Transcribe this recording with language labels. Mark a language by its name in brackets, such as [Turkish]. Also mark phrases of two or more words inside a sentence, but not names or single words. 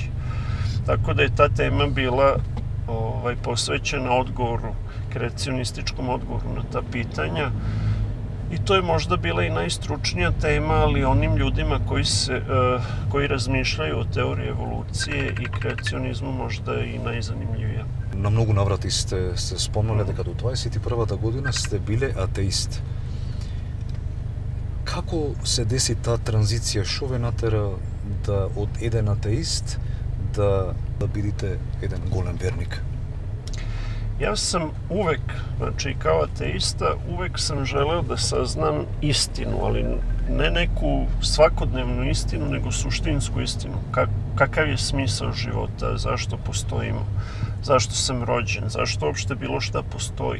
[Serbian] Tako da je ta tema bila posvećena odgovoru, kreacionističkom odgovoru na ta pitanja. I to je možda bila i najstručnija tema, ali onim ljudima koji razmišljaju o teoriji evolucije i kreacionizmu možda i najzanimljivija. [Macedonian] На многу наврати сте спомнале дека до 21-та година сте биле атеист. Како се деси таа транзиција? Што ве натера да од еден атеист да бидете еден голем верник? [Serbian] Ja sam uvek, znači kao ateista, uvek sam želeo da saznam istinu, ali ne neku svakodnevnu istinu, nego suštinsku istinu. Kakav je smisao života, zašto postojimo, zašto sam rođen, zašto uopšte bilo šta postoji.